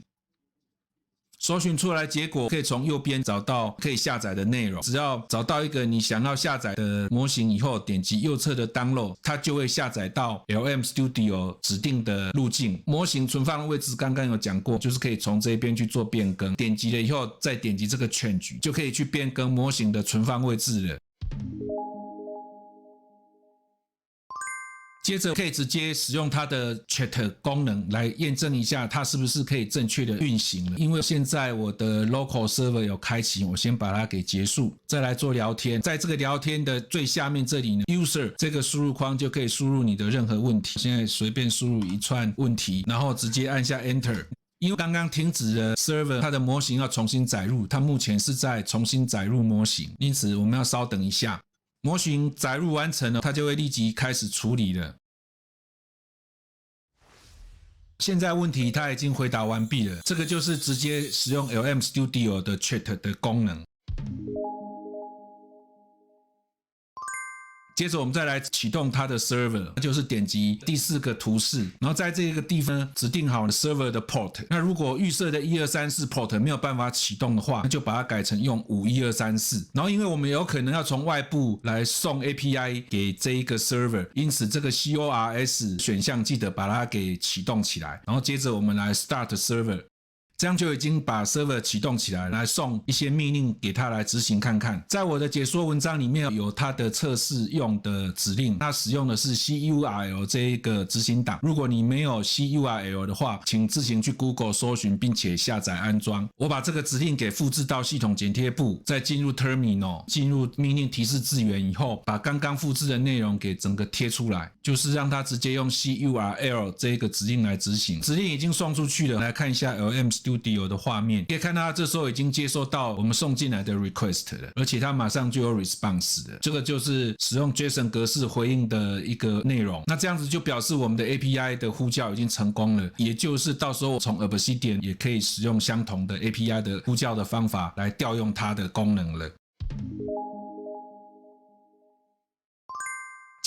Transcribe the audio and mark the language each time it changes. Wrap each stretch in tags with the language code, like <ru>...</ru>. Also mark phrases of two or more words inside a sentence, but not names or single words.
<zh>搜尋出來結果可以從右邊找到可以下載的內容。只要找到一個你想要下載的模型以後，點擊右側的 Download， 它就會下載到 LM Studio 指定的路徑。模型存放的位置剛剛有講過，就是可以從這邊去做變更。點擊了以後，再點擊這個 Change，就可以去變更模型的存放位置了。接着可以直接使用它的 Chat 功能來驗證一下它是不是可以正確的運行了。因為現在我的</zh> <en>Local Server</en> <zh>有開啟，我先把它給結束，再來做聊天。在這個聊天的最下面這裡呢 ，User 這個輸入框就可以輸入你的任何問題。現在隨便輸入一串問題，然後直接按下 Enter。因為剛剛停止了 Server，它的模型要重新載入，它目前是在重新載入模型，因此我們要稍等一下。模型載入完成了，它就會立即開始處理了。現在問題它已經回答完畢了，這個就是直接使用 LM Studio 的 Chat 的功能。接着我們再來啟動它的 server，就是點擊第4個圖示，然後在這個地方指定好 server 的 port。那如果預設的1234 port 沒有辦法啟動的話，那就把它改成用51234。然後因為我們有可能要從外部來送 API 給這一個 server， 因此這個 CORS 選項記得把它給啟動起來。然後接着我們來</zh> <en>start server。</en> <zh>這樣就已經把 server 啟動起來，來送一些命令給它來執行看看。在我的解說文章裡面有它的測試用的指令，它使用的是 CURL 這一個執行檔。如果你沒有 CURL 的話，請自行去 Google 搜尋並且下載安裝。我把這個指令給複製到系統剪貼簿，再進入 Terminal， 進入命令提示字元以後，把剛剛複製的內容給整個貼出來，就是讓它直接用 CURL 這一個指令來執行。指令已經送出去了，來看一下 LM Studio 的畫面，可以看到它這時候已經接收到我們送進來的 request 了，而且它馬上就有 response 了。這個就是使用 JSON 格式回應的一個內容。那這樣子就表示我們的 API 的呼叫已經成功了，也就是到時候從 Obsidian 也可以使用相同的 API 的呼叫的方法來調用它的功能了。</zh>